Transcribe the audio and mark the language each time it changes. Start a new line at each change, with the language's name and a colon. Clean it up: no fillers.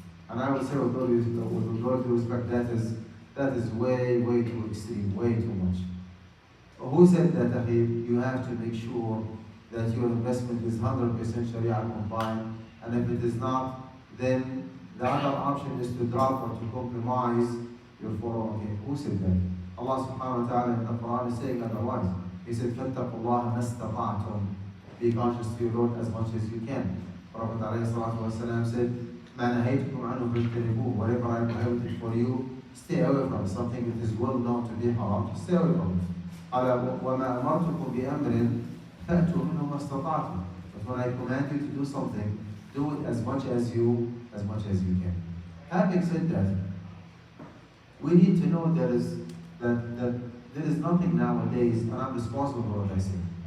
English: And I would say with all due respect, that is way too extreme, way too much. Who said that you have to make sure that your investment is 100% Sharia compliant, and if it is not, then the other option is to drop or to compromise your 401k. Who said that? Allah subhanahu wa ta'ala in the Quran is saying otherwise. He said,
Arabic: فَاتَّقُوا اللَّهَ مَا اسْتَطَعْتُمْ.
English: Be conscious to your Lord as much as you can. Prophet ﷺ said,
Arabic: مَا نَهَيْتُكُمْ عَنْهُ فَاجْتَنِبُوهُ.
English: Whatever I prohibited for you, stay away from it. Something that is well known to be haram, just stay away from it.
Arabic: قَالَ وَمَا أَمَرْتُكُمْ بِأَمْرٍ فَأْتُوا مِنْهُ مَا اسْتَطَعْتُمْ.
English: But when I command you to do something, do it as much as you can. Having said that, we need to know that there is nothing nowadays, and I'm responsible for what I say.